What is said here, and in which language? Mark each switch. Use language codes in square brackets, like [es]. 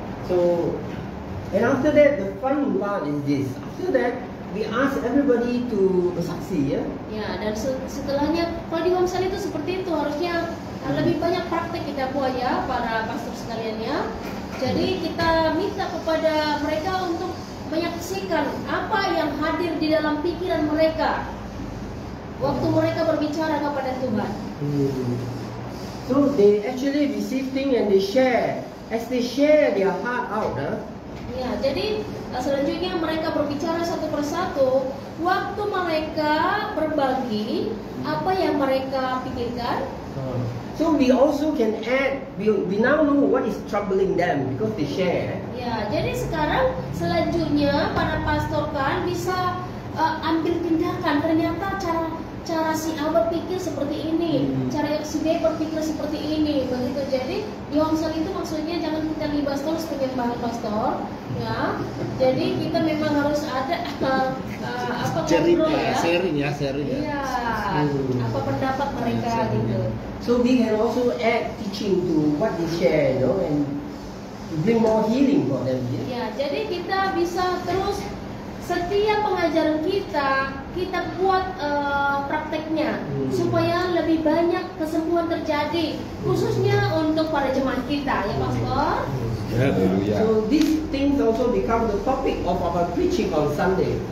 [en] So, and after that, the fun part is this. After that, we ask everybody to bersaksi, ya. [id] Ya, dan setelahnya kalau di Homesal itu seperti itu, harusnya lebih banyak praktek kita buat ya para pastor sekalian ya. Jadi kita minta kepada mereka untuk menyaksikan apa yang hadir di dalam pikiran mereka waktu mereka berbicara kepada Tuhan. [en] So they actually receive things and they share. As they share their heart out, [id] Ya, jadi selanjutnya mereka berbicara satu persatu. Waktu mereka berbagi apa yang mereka pikirkan. [en] So we also can add, we now know what is troubling them because they share. [id] Ya, jadi sekarang selanjutnya para pastor kan bisa ambil tindakan. Ternyata cara si A berpikir seperti ini, cara si B berpikir seperti ini, begitu. Jadi di homesel itu maksudnya jangan kita libas terus penyembahan pastor, ya. Jadi kita memang harus ada Cerita, ngobrol ya. sharing ya. Iya, apa pendapat mereka gitu. [en] So we can also add teaching to what they share, and to bring more healing for them. [id] Ya, jadi kita bisa terus setiap pengajaran kita buat prakteknya supaya lebih banyak kesembuhan terjadi, khususnya untuk para jemaat kita, ya Pastor. [en] So these things also become the topic of our preaching on Sunday.